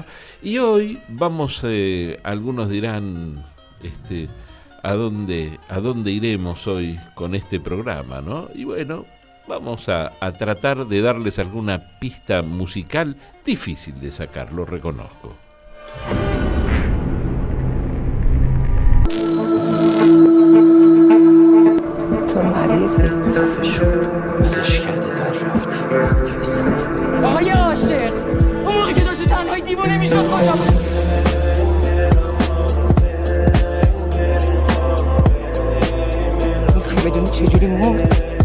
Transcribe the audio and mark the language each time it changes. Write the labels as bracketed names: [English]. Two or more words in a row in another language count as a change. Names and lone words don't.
[Spanish] Y hoy vamos, algunos dirán, ¿a dónde iremos hoy con este programa, ¿no? Y bueno, vamos a tratar de darles alguna pista musical difícil de sacar, lo reconozco. [Persian] تو مریضی خفه شو ولش کردی در رفتی آقای عاشق اون موقع که داشت تنهایی دیوانه میشد خودم میخوای بدونی چجوری مرد؟